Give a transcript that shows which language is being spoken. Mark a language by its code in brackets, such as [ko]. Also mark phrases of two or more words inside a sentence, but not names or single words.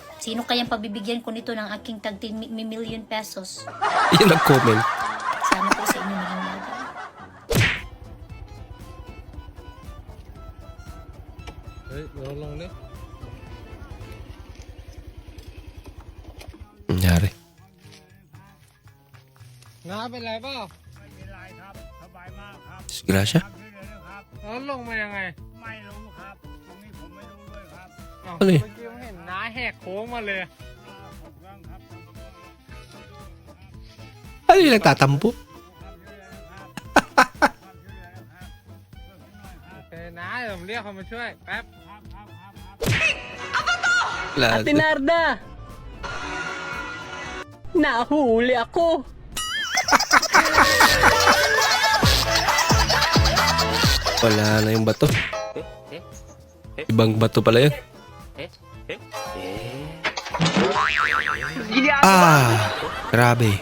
[tl] Sino kayang pabibigyan ko nito ng aking tag 10 million pesos? Yun ang comment. Sana po sa inyo maging bagay. Nangyari. [th] เป็นไรเปล่า [tl] Disgrasya. [th] แล้วลงมายังไง ไม่รู้ครับ ตรงนี้ผมไม่รู้ด้วยครับ [tl] Ano eh? [th] เมื่อกี้ผมเห็นน้าแหกโค้งมาเลย [tl] Ano yung nagtatampo? [th] โอเคน้าเดี๋ยวผมเรียกคนมาช่วย แป๊บ [tl] Wala. Ate Narda! Nahuli ako! Wala na yung bato. Ibang bato pala yun. Grabe.